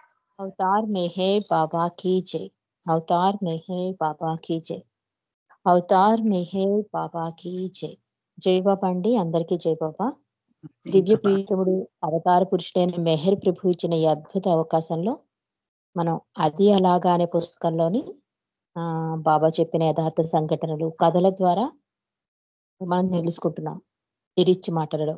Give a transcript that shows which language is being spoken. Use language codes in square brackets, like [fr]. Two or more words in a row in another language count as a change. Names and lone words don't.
[hi] अवतार मेहर बाबा की जय। अवतार मेहर बाबा की जय। [te] అవతార్ మెహర్ బాబాకి జై. జై బాబా అండి, అందరికీ జై బాబా. దివ్య ప్రీతముడు అవతార పురుషుడైన మెహర్ ప్రభు ఇచ్చిన ఈ అద్భుత అవకాశంలో మనం అది అలాగా అనే పుస్తకంలోని బాబా చెప్పిన యథార్థ సంఘటనలు కథల ద్వారా మనం తెలుసుకుంటున్నాం ఈ రిచ్ మాటలలో.